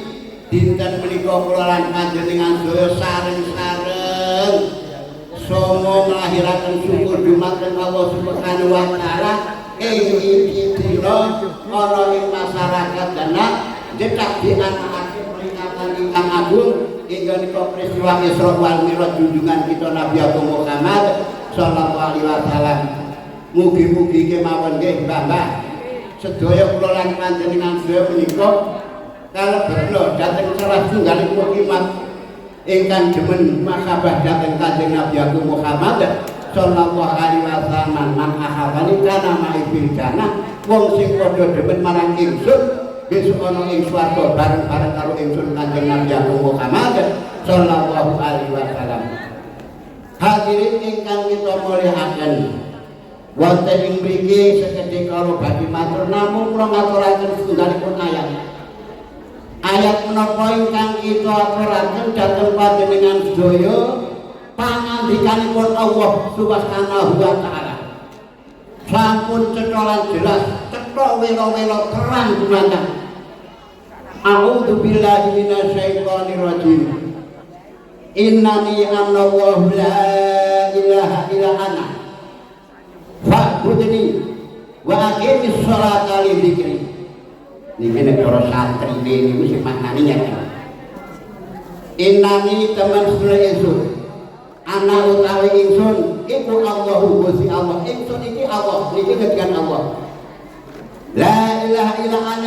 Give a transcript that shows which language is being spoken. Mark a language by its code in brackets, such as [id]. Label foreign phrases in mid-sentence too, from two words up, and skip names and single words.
[jv] Dinten menika kula lan panjenengan sedaya sareng-sareng somo nglahiraken syukur dumateng Allah [ar] سبحانه وتعالى [jv] ing dina ana ing masyarakat dana jedak dianakake peringatan ingkang agung inggih menika peristiwa Isra wal Mi'raj junjungan kita Nabi Agung Muhammad [ar] صلى الله عليه وسلم. [jv] Mugi-mugi kemawon nggih Mbah-mbah sedaya kula lan panjenengan sedaya menika kalebetno dhateng salah setunggalipun umat ingkang demen mahabbah dhateng Kanjeng Nabi Agung Muhammad [ar] صلى الله عليه وسلم من أحبني كان معي الجنة [jv] wong sing padha demen marang ingsun besok ana ing swarga bareng-bareng karo ingsun Kanjeng Nabi Agung Muhammad [ar] صلى الله عليه وسلم. [jv] Hadirin ingkang kita mulyakaken, wonten ing mriki sekedhik kala badhe matur namung kula ngaturaken setunggalipun ayat. Ayat menapa ingkang kita aturaken dhateng panjenengan sedaya pangandikanipun Allah [ar] سبحانه وتعالى. [jv] Sampun cetha jelas, cetha wela-wela terang dumateng. [ar] أعوذ بالله من الشيطان الرجيم. إنني أنا الله لا إله إلا أنا فاعبدني وأقم الصلاة لذكري. [jv] Niki nek cara santri niku sing maknane nyata. Innani teman sedaya ingsun. Ana utawi ingsun iku Allahu Gusti Allah. Ingsun iki Allah, niki ngedikan Allah. [ar] لا إله إلا أنا.